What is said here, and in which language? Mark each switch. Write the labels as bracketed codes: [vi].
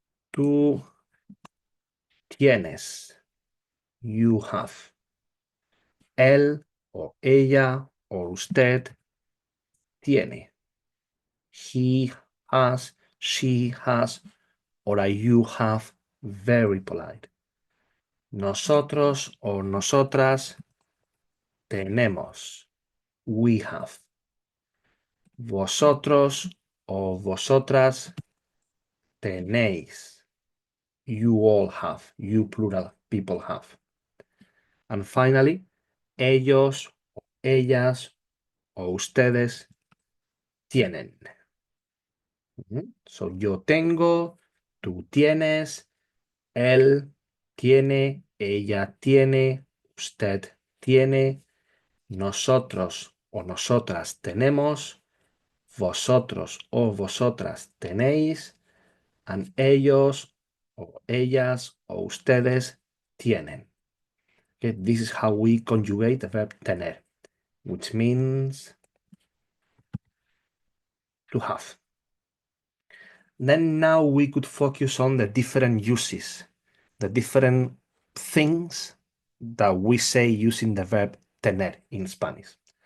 [es] Tú tienes, [en] you have. [es] Él o ella o usted tiene. [en] He has, she has, or a you have, very polite. [es] Nosotros o nosotras tenemos, [en] we have. [es] Vosotros o vosotras tenéis, [en] you all have, you plural people have. And finally, [es] ellos, ellas o ustedes tienen. So yo tengo, tú tienes, él tiene, ella tiene, usted tiene, nosotros o nosotras tenemos, vosotros o vosotras tenéis, and ellos o ellas o ustedes tienen. [en] Okay, this is how we conjugate the verb tener, which means to have. Then now we could focus on the different uses, the different things that we say using the verb tener in Spanish.